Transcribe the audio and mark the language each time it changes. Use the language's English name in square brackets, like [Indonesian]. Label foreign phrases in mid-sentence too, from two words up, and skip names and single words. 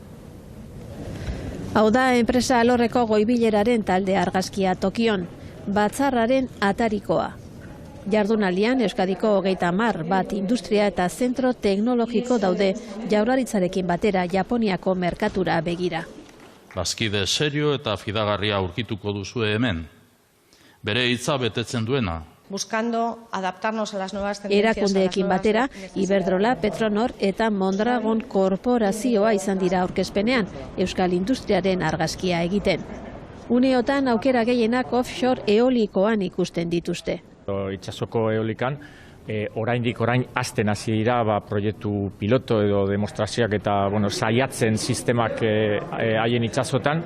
[Basque] Hau da enpresa alorreko goi-bileraren talde argazkia Tokion, batzarraren atarikoa. Jardunaldian Euskadiko 30 bat industria eta zentro teknologiko daude Jaurlaritzarekin batera Japoniako merkatura begira. Bazkide serio eta fidagarria aurkituko duzue hemen. Bere hitza betetzen duena. [Spanish] Buscando adaptarnos a las nuevas tendencias. [Basque] Erakundeekin batera, Iberdrola, Petronor eta Mondragon korporazioa izan dira aurkezpenean, Euskal Industriaren argazkia egiten. Uneotan aukera gehienak offshore eolikoan ikusten dituzte. Itsasoko eolikan, orain hasten hasi dira proiektu piloto edo demostrazioak eta saiatzen sistemak haien itsasotan.